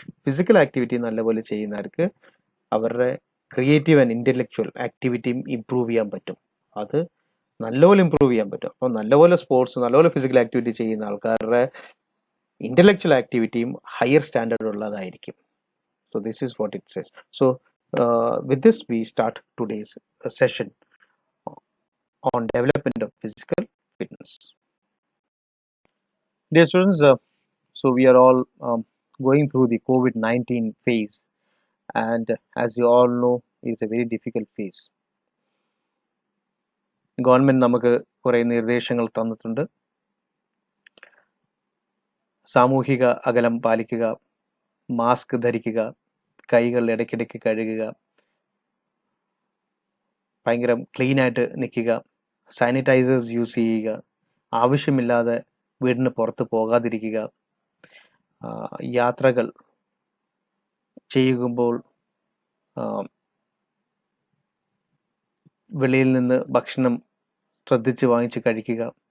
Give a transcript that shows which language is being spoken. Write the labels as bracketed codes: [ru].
[ml] Physical activity നല്ലപോലെ ചെയ്യുന്നവർക്ക് അവരുടെ ക്രിയേറ്റീവ് ആൻഡ് ഇൻ്റലക്ച്വൽ ആക്ടിവിറ്റിയും ഇമ്പ്രൂവ് ചെയ്യാൻ പറ്റും. അത് നല്ലപോലെ ഇമ്പ്രൂവ് ചെയ്യാൻ പറ്റും. അപ്പോൾ നല്ലപോലെ സ്പോർട്സ്, നല്ലപോലെ ഫിസിക്കൽ ആക്ടിവിറ്റി ചെയ്യുന്ന ആൾക്കാരുടെ ഇൻ്റലക്ച്വൽ ആക്ടിവിറ്റിയും ഹയർ സ്റ്റാൻഡേർഡ് ഉള്ളതായിരിക്കും. [en] So this is what it says. So with this we start today's session on development of physical fitness. Dear students, so we are all going through the COVID-19 phase, and as you all know, it's a very difficult phase. [ml] Government നമുക്ക് കുറേ നിർദ്ദേശങ്ങൾ തന്നിട്ടുണ്ട്. സാമൂഹിക അകലം പാലിക്കുക, mask ധരിക്കുക, കൈകൾ ഇടയ്ക്കിടയ്ക്ക് കഴുകുക, ഭയങ്കര ക്ലീനായിട്ട് നിൽക്കുക, സാനിറ്റൈസേഴ്സ് യൂസ് ചെയ്യുക, ആവശ്യമില്ലാതെ വീടിന് പുറത്ത് പോകാതിരിക്കുക, യാത്രകൾ ചെയ്യുമ്പോൾ വെളിയിൽ നിന്ന് ഭക്ഷണം ശ്രദ്ധിച്ച് വാങ്ങിച്ച് കഴിക്കുക.